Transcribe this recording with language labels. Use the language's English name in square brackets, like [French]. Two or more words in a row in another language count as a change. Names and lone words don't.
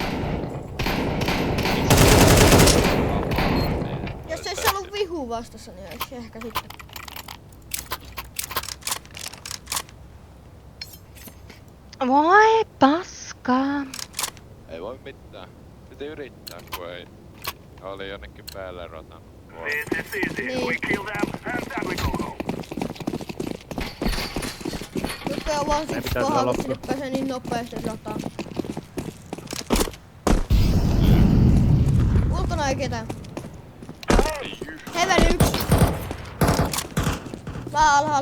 [Finnish] Jos ei se ollut vihu vastassa, niin olisi ehkä sitten. Voi paskaa. Ei voi mitään. Piti yrittää, kun ei. Oli jonnekin päälle rotan. [English] This is easy. [Finnish] Niin. [English] We kill them and then we go home. [Finnish] Mutta on vaan Meidän siksi pitää paha, tulla kun sinne pääsee niin nopeasti rataan. Ulkona ei ketään. Heaven 1. Mä alhaalla.